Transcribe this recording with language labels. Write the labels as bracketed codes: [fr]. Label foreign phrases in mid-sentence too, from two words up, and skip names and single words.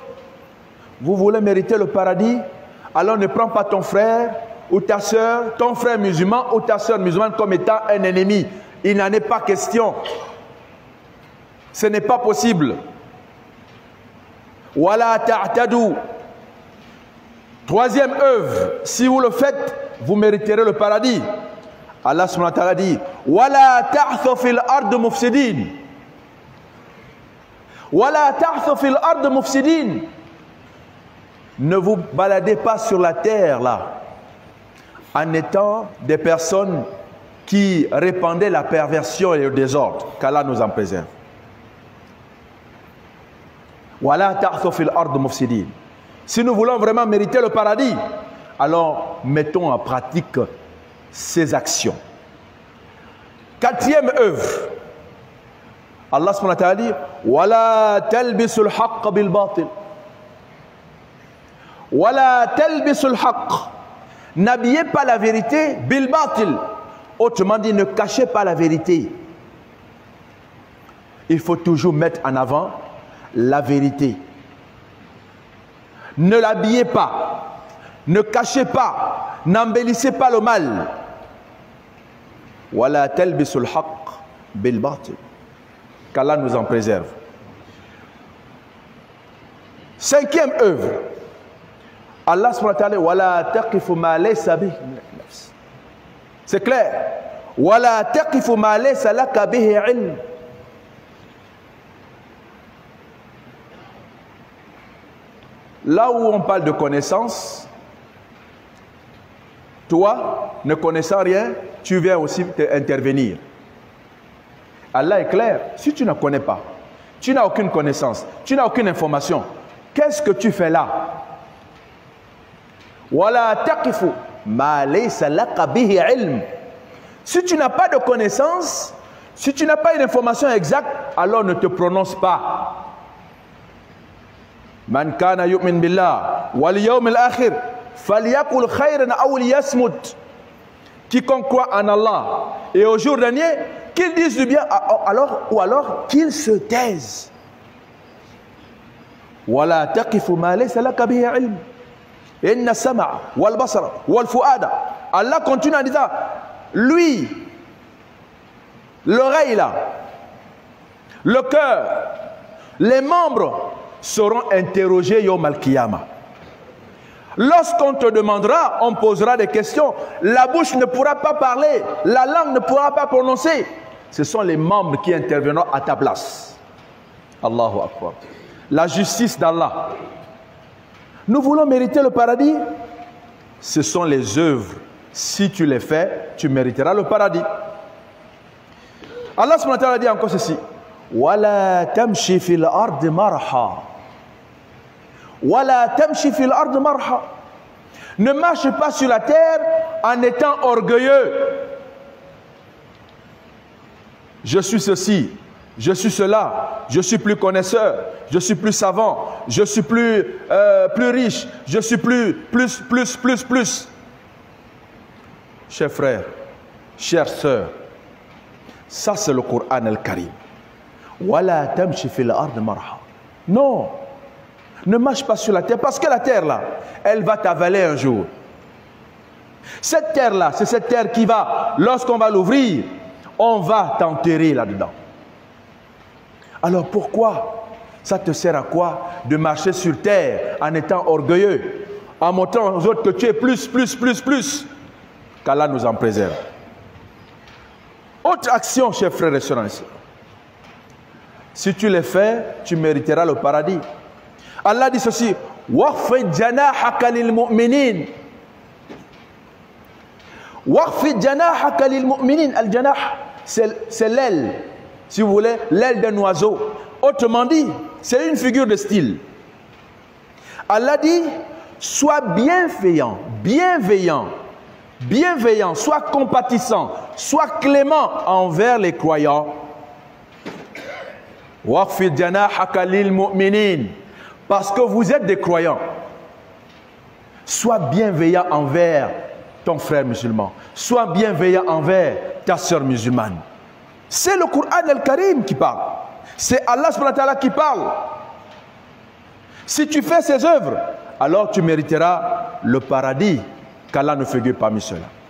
[fr] Vous voulez mériter le paradis? Alors ne prends pas ton frère ou ta soeur, ton frère musulman ou ta soeur musulmane comme étant un ennemi. Il n'en est pas question. Ce n'est pas possible. [ar] ولا تعتدوا. [fr] Troisième œuvre, si vous le faites, vous mériterez le paradis. [ar] الله سبحانه وتعالى dit ولا تعثوا في الأرض مفسدين. ولا تعثوا في الأرض مفسدين. [fr] Ne vous baladez pas sur la terre là en étant des personnes qui répandaient la perversion et le désordre. Qu'Allah nous en préserve. [ar] ولا تعثوا في الأرض مفسدين. [fr] Si nous voulons vraiment mériter le paradis, alors mettons en pratique ces actions. Quatrième œuvre. [ar] الله سبحانه وتعالى dit ولا تلبسوا الحق بالباطل. ولا تلبسوا الحق. [fr] N'habillez pas la vérité [ar] بالباطل. [fr] Autrement dit, ne cachez pas la vérité. Il faut toujours mettre en avant la vérité. Ne l'habillez pas, ne cachez pas, n'embellissez pas le mal. [ar] ولا تلبسوا الحق بالباطل. [fr] Qu'Allah nous en préserve. Cinquième œuvre. [ar] الله سبحانه وتعالى ولا تقف ما ليس به. [fr] C'est clair. [ar] ولا تقف ما ليس لك به علم. [fr] Là où on parle de connaissance, toi, ne connaissant rien, tu viens aussi intervenir. Allah est clair. Si tu ne connais pas, tu n'as aucune connaissance, tu n'as aucune information, qu'est-ce que tu fais là? [ar] ولا تقف ما ليس لك به علم. [fr] Si tu n'as pas de connaissance, si tu n'as pas une information exacte, alors ne te prononce pas. [ar] من كان يؤمن بالله واليوم الآخر فليقل خيرا أو ليصمت. [fr] Quiconque croit en Allah et au jour dernier, qu'il dise du bien ou alors qu'il se taise. [ar] ولا تقف ما ليس لك به علم. إن السمع والبصر والفؤاد. [fr] Allah continue en disant lui, l'oreille là, le cœur, les membres seront interrogés [ar] يوم القيامة. [fr] Lorsqu'on te demandera, on posera des questions, la bouche ne pourra pas parler, la langue ne pourra pas prononcer. Ce sont les membres qui interviendront à ta place. [ar] الله أكبر. [fr] La justice d'Allah. Nous voulons mériter le paradis. Ce sont les œuvres. Si tu les fais, tu mériteras le paradis. [ar] الله سبحانه وتعالى [fr] dit encore ceci. [ar] ولا تمش في الأرض مرحا. ولا تمش في الأرض مرحا. [fr] Ne marche pas sur la terre en étant orgueilleux. Je suis ceci, je suis cela, je suis plus connaisseur, je suis plus savant, je suis plus riche, je suis plus. Chers frères, chères sœurs, ça c'est le Coran al-Karim. [ar] ولا تمش في الأرض مرحا. [fr] Non, ne marche pas sur la terre, parce que la terre là, elle va t'avaler un jour. Cette terre là, c'est cette terre qui va, lorsqu'on va l'ouvrir, on va t'enterrer là-dedans. Alors pourquoi? Ça te sert à quoi de marcher sur terre en étant orgueilleux, en montrant aux autres que tu es plus. Qu'Allah nous en préserve. Autre action, chers frères et sœurs. Si tu les fais, tu mériteras le paradis. Allah dit ceci. [ar] واخفض جناحك للمؤمنين. واخفض جناحك للمؤمنين. [fr] Al-janah, c'est l'aile, si vous voulez, l'aile d'un oiseau. Autrement dit, c'est une figure de style. Allah dit, sois bienveillant, sois compatissant, sois clément envers les croyants. [ar] واخفض جناحك للمؤمنين. [fr] Parce que vous êtes des croyants. Sois bienveillant envers ton frère musulman. Sois bienveillant envers ta sœur musulmane. C'est le Coran al-Karim qui parle. C'est [ar] الله سبحانه وتعالى [fr] qui parle. Si tu fais ces œuvres, alors tu mériteras le paradis qu'Allah ne figure parmi ceux-là.